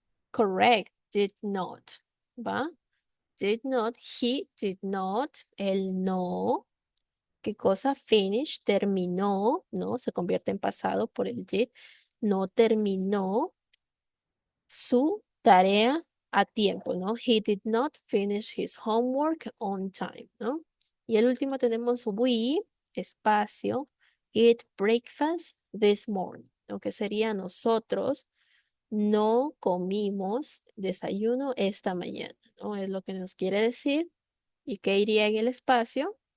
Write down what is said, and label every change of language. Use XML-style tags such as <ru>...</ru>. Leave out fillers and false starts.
<en>Correct, did not,</en> <es>¿va?</es> <en>Did not, he did not,</en> <es>él no. ¿Qué cosa? Finish, terminó, ¿no? Se convierte en pasado por el did. No terminó su tarea a tiempo, ¿no?</es> <en>He did not finish his homework on time,</en> <es>¿no? Y el último tenemos we, espacio,</es> <en>eat breakfast this morning,</en> <es>¿no? Que sería nosotros no comimos desayuno esta mañana, ¿no? Es lo que nos quiere decir. ¿Y qué iría en el espacio?</es>